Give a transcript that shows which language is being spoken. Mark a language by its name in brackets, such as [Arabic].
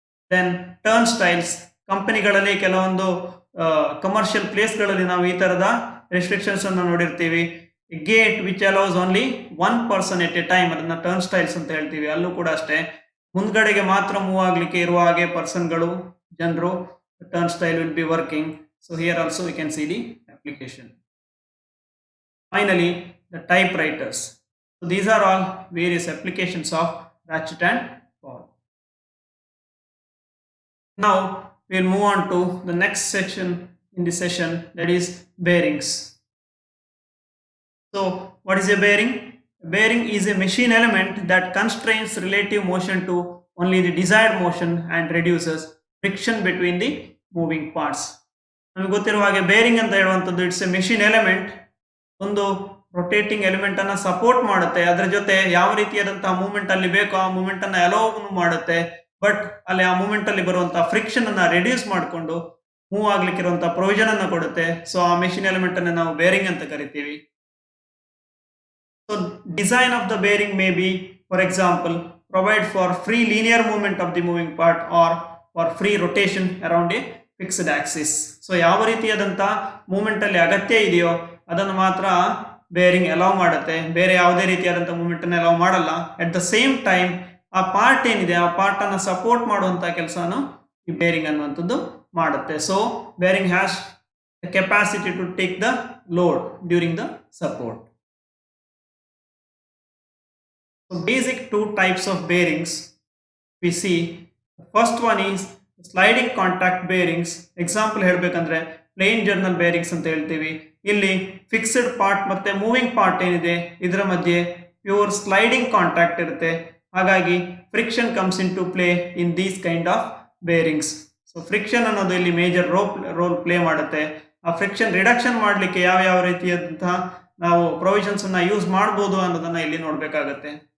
[English] Then turnstiles. [Kannada] ಕಂಪನಿಗಳಲ್ಲಿ ಕೆಲವೊಂದು commercial ಪ್ಲೇಸ್ಗಳಲ್ಲಿ ನಾವು ಈ ತರದ ರೆಸ್ಟ್ರಿಕ್ಷನ್ಸ್ ಅನ್ನು ನೋಡಿರ್ತೀವಿ. [English] gate which allows only one person at a time, [Kannada] ಅದನ್ನ ಟರ್ನ್ ಸ್ಟೈಲ್ಸ್ ಅಂತ ಹೇಳ್ತೀವಿ. ಅಲ್ಲೂ ಕೂಡ ಅಷ್ಟೇ ಮುಂದ್ಗಡೆಗೆ ಮಾತ್ರ ಮೂವ್ ಆಗ್ಲಿಕ್ಕೆ ಇರುವ ಹಾಗೆ ಪರ್ಸನ್ಗಳು ಜನರು [English] turn style will be working. So here also we can see the application. Finally, the typewriters. So these are all various applications of ratchet and ball. Now we will move on to the next section in the session, that is bearings. So what is a bearing? A bearing is a machine element that constrains relative motion to only the desired motion and reduces friction between the moving parts. [Kannada] ನಮಗೆ ಗೊತ್ತಿರುವ ಹಾಗೆ bearing ಅಂತ ಹೇಳುವಂಥದ್ದು [English] it's a machine element, [Kannada] ಒಂದು rotating element ಅನ್ನ support ಮಾಡುತ್ತೆ. ಅದರ ಜೊತೆ ಯಾವ ರೀತಿಯಾದಂತಹ ಮೂವ್ಮೆಂಟ್ ಅಲ್ಲಿ ಬೇಕೋ ಆ ಮೂವ್ಮೆಂಟ್ ಅನ್ನ ಅಲೋ ಮಾಡುತ್ತೆ. ಬಟ್ ಅಲ್ಲಿ ಆ ಮೂವ್ಮೆಂಟ್ ಅಲ್ಲಿ ಬರುವಂತಹ ಫ್ರಿಕ್ಷನ್ ಅನ್ನ ರಿಡ್ಯೂಸ್ ಮಾಡಿಕೊಂಡು ಮೂವ್ ಆಗ್ಲಿಕ್ಕೆ ಇರುವಂತಹ ಪ್ರೊವಿಷನ್ ಅನ್ನ ಕೊಡುತ್ತೆ. ಸೊ ಆ ಮೆಷಿನ್ ಎಲಿಮೆಂಟ್ ಅನ್ನ ನಾವು ಬೇರಿಂಗ್ ಅಂತ ಕರಿತೀವಿ. So design of the bearing may be, [English] For example, provide for free linear movement of the moving part or for free rotation around a fixed axis. [Kannada] So ಯಾವ ರೀತಿಯಾದಂಥ movement ಅಲ್ಲಿ ಅಗತ್ಯ ಇದೆಯೋ ಅದನ್ನು ಮಾತ್ರ ಬೇರಿಂಗ್ ಅಲೌ ಮಾಡುತ್ತೆ, ಬೇರೆ ಯಾವುದೇ ರೀತಿಯಾದಂಥ ಮೂವ್ಮೆಂಟ್ ಅನ್ನು ಅಲೌ ಮಾಡಲ್ಲ. [English] at the same time [Kannada] ಆ ಪಾರ್ಟ್ ಏನಿದೆ ಆ ಪಾರ್ಟ್ ಅನ್ನು ಸಪೋರ್ಟ್ ಮಾಡುವಂತ ಕೆಲಸನು ಈ ಬೇರಿಂಗ್ ಅನ್ನುವಂಥದ್ದು ಮಾಡುತ್ತೆ. [English] So bearing has the capacity to take the load during the support. So basic two types of bearings we see. The first one is sliding contact bearings. Example [Kannada] ಹೇಳಬೇಕಂದ್ರೆ plane journal bearings ಅಂತ ಹೇಳ್ತೀವಿ. ಇಲ್ಲಿ fixed part ಮತ್ತೆ moving part ಏನಿದೆ ಇದರ ಮಧ್ಯೆ pure sliding contact ಇರುತ್ತೆ. [English] ಹಾಗಾಗಿ friction comes in to play in these kind of bearings. [Kannada] So friction ಅನ್ನೋದು ಇಲ್ಲಿ ಮೇಜರ್ ರೋಲ್ ಪ್ಲೇ ಮಾಡುತ್ತೆ. ಆ ಫ್ರಿಕ್ಷನ್ ರಿಡಕ್ಷನ್ ಮಾಡಲಿಕ್ಕೆ ಯಾವ ಯಾವ ರೀತಿಯಾದಂತಹ ನಾವು ಪ್ರೊವಿಷನ್ಸ್ ಅನ್ನ ಯೂಸ್ ಮಾಡಬಹುದು ಅನ್ನೋದನ್ನ ಇಲ್ಲಿ ನೋಡಬೇಕಾಗತ್ತೆ.